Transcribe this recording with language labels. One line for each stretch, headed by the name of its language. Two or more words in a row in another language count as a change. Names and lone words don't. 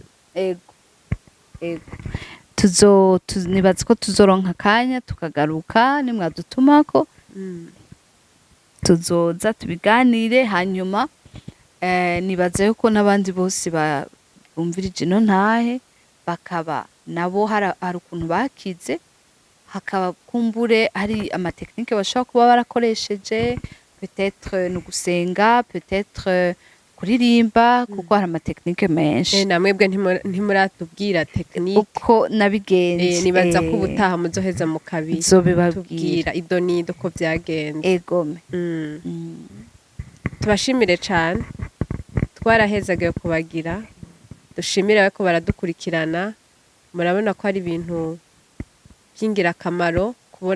Rundi: ego ego nibaza ko tuzoronka akanya tukagaruka nimwadutumako tuzoza tubiganire hanyuma nibaza yuko n'abandi bose bumvirije ino ntahe bakaba nabo hari ukuntu bakize hakaba kumbure hari amatekinike bashobora kuba barakoresheje peut-être no gusenga peut-être kuririmba kuko hari amatekinike menshi namwebwe ntimuratubwira tekinike uko nabigenze nibaza ko ubutaha muzoheza nzobibabwira idonido ko vyagenze. egome tubashimire cane twarahezagiye kubagira dushimire ko baradukurikirana murabona ko ari ibintu by'ingirakamaro kubona